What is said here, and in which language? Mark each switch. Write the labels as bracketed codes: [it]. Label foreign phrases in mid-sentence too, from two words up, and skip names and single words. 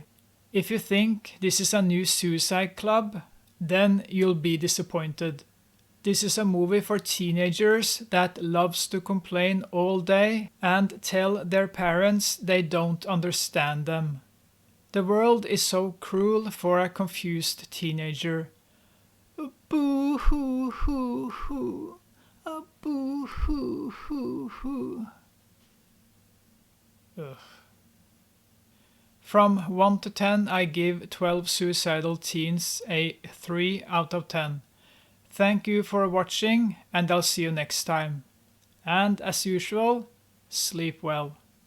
[en] If you think this is a new Suicide Club, then you'll be disappointed. This is a movie for teenagers that loves to complain all day and tell their parents they don't understand them. The world is so cruel for a confused teenager. Boo hoo hoo hoo. Boo hoo hoo hoo. Ugh. From 1 to 10, I give 12 Suicidal Teens a 3 out of 10. Thank you for watching, and I'll see you next time. And as usual, sleep well.